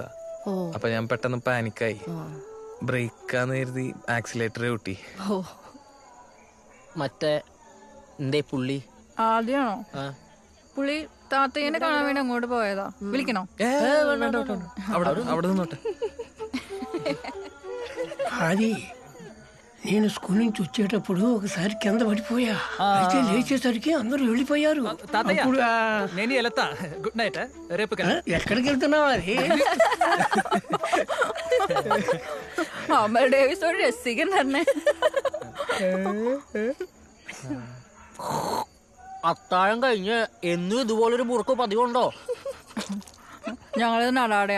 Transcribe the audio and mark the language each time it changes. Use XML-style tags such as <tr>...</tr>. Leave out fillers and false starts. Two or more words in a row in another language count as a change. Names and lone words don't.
<ml>അപ്പൊ ഞാൻ പെട്ടെന്ന് പാനിക്കായി. ബ്രേക്കാന്ന് കരുതി ആക്സിലേറ്റർ കൂട്ടി. മറ്റേ എന്തേ പുള്ളി ആദ്യമാണോ? പുള്ളി താത്തയ്യനെ കാണാൻ വേണ്ടി അങ്ങോട്ട് പോയതാ. വിളിക്കണോ?</ml> <te>അവിടെ నిన్నోటే అది నేను స్కూల్ నుంచి వచ్చేటప్పుడు ఒకసారి కింద పడిపోయా. అయితే లేచేసరికి అందరూ వెళ్ళిపోయారు. అప్పుడు నేను వెళ్తా.</te> <en>good night.</en> <te>రేపు ఎక్కడికి వెళ్తున్నావు? అది</te> <ml>അമൽ ഡേവിസ് ഒരു രസികൻ തന്നെ. അത്താഴം കഴിഞ്ഞ് എന്നും ഇതുപോലൊരു മുറുക്ക് പതിവുണ്ടോ? ഞങ്ങളത് നടാടയാ.</ml>